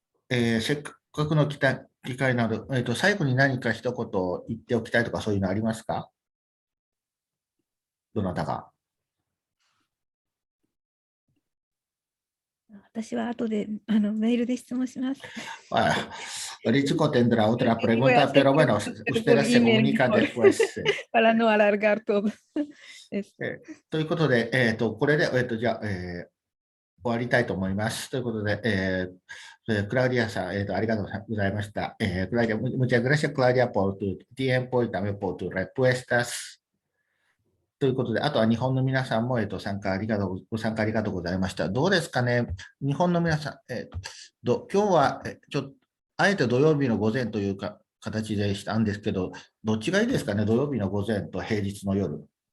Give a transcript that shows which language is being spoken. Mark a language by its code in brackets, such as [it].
[ja] せっかくの機会なので、最後に何か一言言っておきたいとか、そういうのありますか？どなたが。私は後でメールで質問します。 [es] Richico tendrá otra pregunta, pero bueno, ustedes se comunican después. Para no alargar todo. [ja] ということで、これで、じゃあ、終わりたいと思います。ということで、Claudia, ありがとうございました。 [es] Claudia, muchas gracias, Claudia, por tu tiempo y también por tus respuestas. [ja] ということで、あとは日本の皆さんも、ご参加ありがとうございました。どうですかね、日本の皆さん、今日はあえて土曜日の午前という形でしたんですけど、どっちがいいですかね、土曜日の午前と平日の夜。